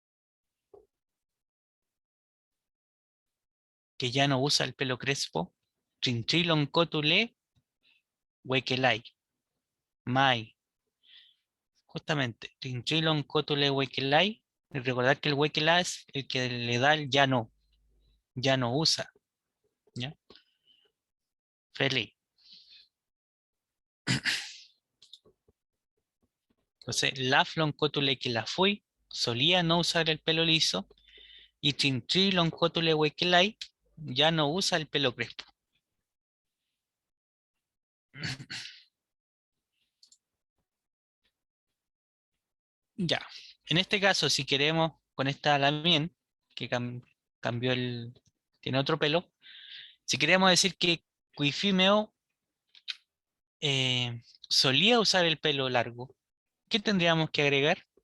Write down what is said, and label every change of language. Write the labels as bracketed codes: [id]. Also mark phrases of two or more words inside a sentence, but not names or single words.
[es] Que ya no usa el pelo crespo. [arn] Trinchilon cotule huequelay. Mai. Justamente, Trinchilon cotule huequelay. [es] Y recordar que el huequelay es el que le da el ya no usa. ¿Ya? Feliz. Entonces, [arn] la floncotule que la fui, [es] solía no usar el pelo liso, y [arn] Trinchilon cotule huequelay [es] ya no usa el pelo crespo. Ya, en este caso, si queremos con esta Lamien, que cambió tiene otro pelo, si queremos decir que Cuifimeo solía usar el pelo largo, ¿qué tendríamos que agregar?